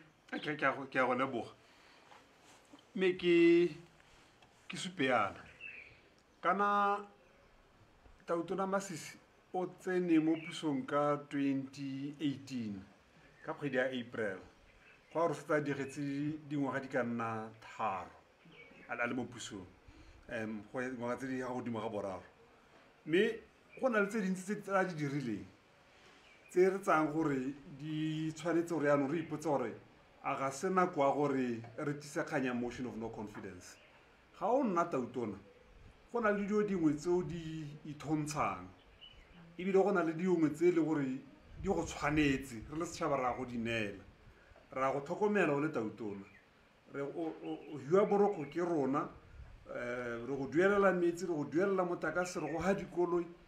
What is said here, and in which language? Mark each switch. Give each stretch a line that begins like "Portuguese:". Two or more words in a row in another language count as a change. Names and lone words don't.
Tswana: ke a go leboga me ke supeana kana Tautona Masisi o tsene mo pusong ka 2018 ka kgwedi ya April go re setsa digetse dingwaga di ka nna 3 a le mo pusong go ngwaga tse di ga godimo ga boraro mme go na le tse dintsi tse a di dirileng tse re tsang gore di tshwanetse gore yaanong re ipotse gore a ga se nako ya gore re tisa kganya
English: motion of no confidence
Tswana: ga o nna Tautona go na le dio dingwe tseo di ithontshang ebile go na le dingwe tse le gore di go tshwanetse re le setšhaba ra go dinela ra go tlhokomela o le Tautona re o hiwa boroko ke rona re go duelela metsi re go duelela motakase re go ha dikoloi